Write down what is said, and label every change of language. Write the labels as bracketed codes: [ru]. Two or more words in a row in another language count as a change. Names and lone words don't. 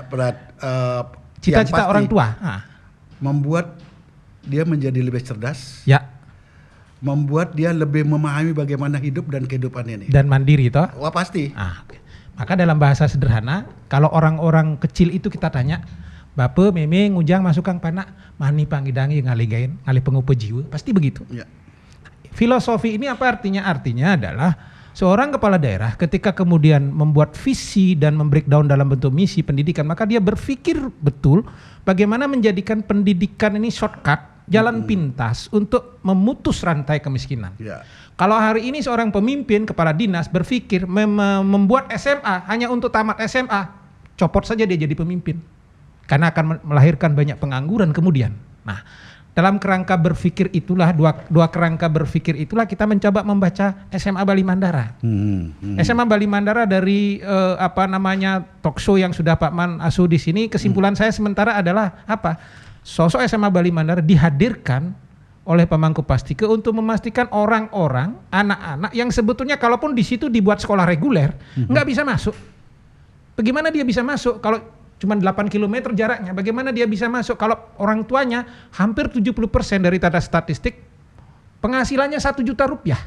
[id] Cita-cita orang tua. Membuat dia menjadi lebih cerdas. Ya. Membuat dia lebih memahami bagaimana hidup dan kehidupan ini. Dan mandiri toh? Wah pasti. Okay. Maka dalam bahasa sederhana, kalau orang-orang kecil itu kita tanya, Bapak, [ban] Meme, Ngujang, masuk Kang Panak, mani panggidangi ngaligain, ngalih pengupa jiwa, [id] pasti begitu. [ban] Ya. [id] Filosofi ini apa artinya? Artinya adalah seorang kepala daerah ketika kemudian membuat visi dan membreakdown dalam bentuk misi pendidikan, maka dia berpikir betul bagaimana menjadikan pendidikan ini shortcut, jalan pintas untuk memutus rantai kemiskinan. Ya. Kalau hari ini seorang pemimpin kepala dinas berpikir membuat SMA hanya untuk tamat SMA, copot saja dia jadi pemimpin. Karena akan melahirkan banyak pengangguran kemudian. Nah, dalam kerangka berpikir itulah, dua kerangka berpikir itulah kita mencoba membaca SMA Bali Mandara. SMA Bali Mandara dari talk show yang sudah Pak Man asuh di sini, kesimpulan saya sementara adalah apa? Sosok SMA Bali Mandara dihadirkan oleh Pak Mangku Pastike untuk memastikan orang-orang, anak-anak yang sebetulnya kalaupun di situ dibuat sekolah reguler, nggak bisa masuk. Bagaimana dia bisa masuk kalau cuma 8 km jaraknya, bagaimana dia bisa masuk kalau orang tuanya hampir 70% dari data statistik penghasilannya 1 juta rupiah.